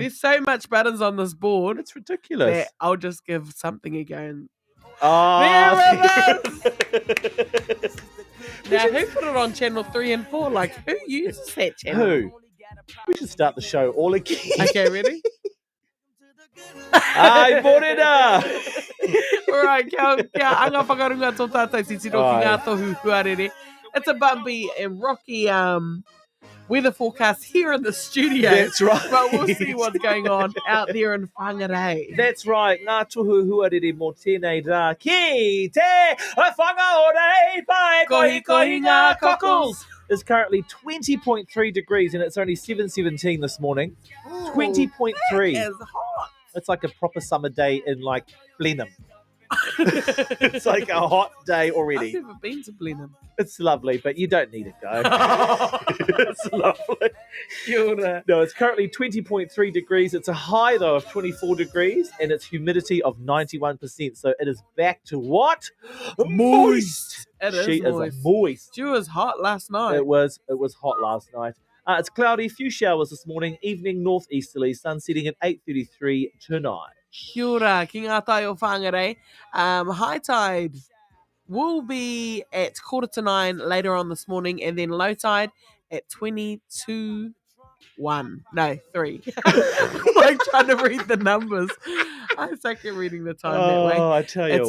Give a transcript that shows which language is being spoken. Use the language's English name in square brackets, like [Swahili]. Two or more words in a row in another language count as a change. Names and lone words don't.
[English] There's so much buttons on this board. It's ridiculous. That I'll just give something a go. And... there it is! Now, who put it on channel 3 and 4? Like, who uses that channel? Who? We should start the show all again. Okay, ready? [Māori] Ai, Morena! Alright, anga whakarunga tō tātou titiro ki ngā tohu huarere. [English] It's a bumpy and rocky weather forecast here in the studio. That's right. But we'll see what's going on out there in Whangarei. That's right. [Māori] Ngā tohu huarere mō tēnei rā. Ki te whangaorei pai kohi ngā cockles. [English] It's currently 20.3 degrees and it's only 7:17 this morning. 20.3. That is hot. It's like a proper summer day in like Blenheim. It's like a hot day already. I've never been to Blenheim. It's lovely, but you don't need to go. It's lovely. No, it's currently 20.3 degrees. It's a high, though, of 24 degrees, and it's humidity of 91%. So it is back to what? Moist. She is moist. She was hot last night. It was hot last night. It's cloudy, few showers this morning, evening northeasterly, sun setting at 8:33 tonight. [Māori] Kia ora, ki ngā tai o Whangarei. [English] High tide will be at 8:45 later on this morning, and then low tide at 22:01. No, 3. I'm like trying to read the numbers. I suck at reading the time that way. Oh, I tell you